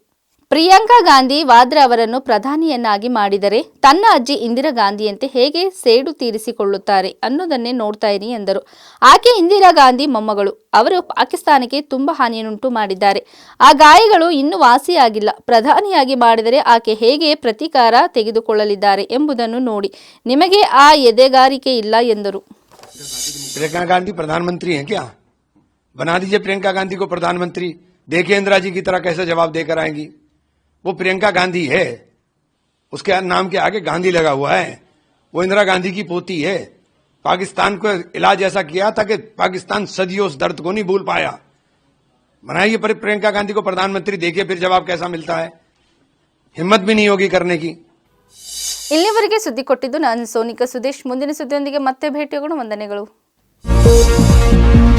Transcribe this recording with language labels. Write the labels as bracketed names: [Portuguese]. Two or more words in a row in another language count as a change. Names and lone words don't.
[Kannada] ಪ್ರಿಯಾಂಕಾ ಗಾಂಧಿ ವಾದ್ರಾ ಅವರನ್ನು ಪ್ರಧಾನಿಯನ್ನಾಗಿ ಮಾಡಿದರೆ ತನ್ನ ಅಜ್ಜಿ ಇಂದಿರಾ ಗಾಂಧಿಯಂತೆ ಹೇಗೆ ಸೇಡು ತೀರಿಸಿಕೊಳ್ಳುತ್ತಾರೆ ಅನ್ನೋದನ್ನೇ ನೋಡ್ತಾ ಇರಿ ಎಂದರು. ಆಕೆ ಇಂದಿರಾ ಗಾಂಧಿ ಮೊಮ್ಮಗಳು. ಅವರು ಪಾಕಿಸ್ತಾನಕ್ಕೆ ತುಂಬಾ ಹಾನಿಯನ್ನುಂಟು ಮಾಡಿದ್ದಾರೆ. ಆ ಗಾಯಗಳು ಇನ್ನೂ ವಾಸಿಯಾಗಿಲ್ಲ. ಪ್ರಧಾನಿಯಾಗಿ ಮಾಡಿದರೆ ಆಕೆ ಹೇಗೆ ಪ್ರತೀಕಾರ ತೆಗೆದುಕೊಳ್ಳಲಿದ್ದಾರೆ ಎಂಬುದನ್ನು ನೋಡಿ. ನಿಮಗೆ ಆ ಎದೆಗಾರಿಕೆ ಇಲ್ಲ ಎಂದರು. [Hindi] प्रियंका गांधी प्रधानमंत्री हैं क्या? बना दीजिए प्रियंका गांधी को प्रधानमंत्री, देखिए इंदिरा जी की तरह कैसे जवाब देकर आएंगी। वो प्रियंका गांधी है, उसके नाम के आगे गांधी लगा हुआ है। वो इंदिरा गांधी की पोती है। पाकिस्तान को इलाज ऐसा किया था कि पाकिस्तान सदियों उस दर्द को नहीं भूल पाया। बनाइए प्रियंका गांधी को प्रधानमंत्री, देखिए फिर जवाब कैसा मिलता है। हिम्मत भी नहीं होगी करने की। [Kannada] ಇಲ್ಲಿವರೆಗೆ ಸುದ್ದಿ ಕೊಟ್ಟಿದ್ದು ನಾನು ಸೋನಿಕಾ ಸುದೇಶ್. ಮುಂದಿನ ಸುದ್ದಿಯೊಂದಿಗೆ ಮತ್ತೆ ಭೇಟಿಯಾಗೋಣ. ವಂದನೆಗಳು.